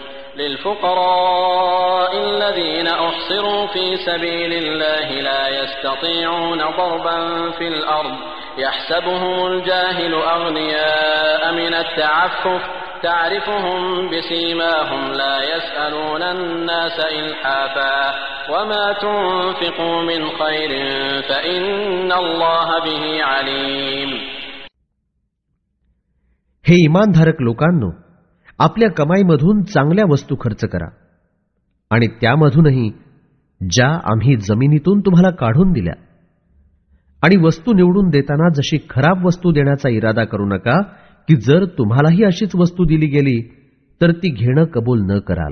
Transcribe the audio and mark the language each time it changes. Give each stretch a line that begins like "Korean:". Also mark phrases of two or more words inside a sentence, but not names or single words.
Arabic: للفقراء الذين أحصروا في سبيل الله لا يستطيعون ضربا في الأرض يحسبهم الجاهل أغنياء من التعفف تعرفهم بسيماهم لا يسألون الناس إلحافا وما تنفقوا من خير فإن الله به عليم.
Marathi: हे इमानधारक लोकांनो, आपल्या कमाईमधून चांगल्या वस्तू खर्च करा आणि त्यामधूनही ज्या आम्ही जमिनीतून तुम्हाला काढून दिल्या. आणि वस्तू निवडून देताना जशी खराब वस्तू देण्याचा इरादा करू नका की जर तुम्हालाही अशीच वस्तू दिली गेली तर ती घेणं कबूल न कराल.